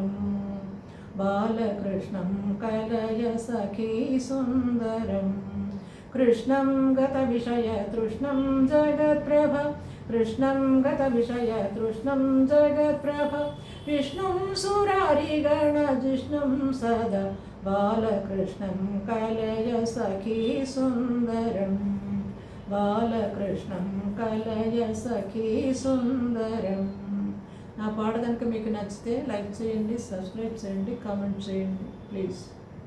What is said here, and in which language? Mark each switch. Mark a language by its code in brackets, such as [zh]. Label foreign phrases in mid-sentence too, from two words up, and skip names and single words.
[sa] बालकृष्णं कलय सखी सुन्दरं कृष्णं गतविषयतृष्णं जगत्प्रभ कृष्णं गतविषयतृष्णं जगत्प्रभ विष्णुं सुरारिगणजिष्णुं सदा बालकृष्णं कलय सखी सुन्दरं బాలకృష్ణం కలయ సఖీ సుందరం. [te] నా పాట కనుక మీకు నచ్చితే లైక్ చేయండి, సబ్స్క్రైబ్ చేయండి, కామెంట్ చేయండి ప్లీజ్.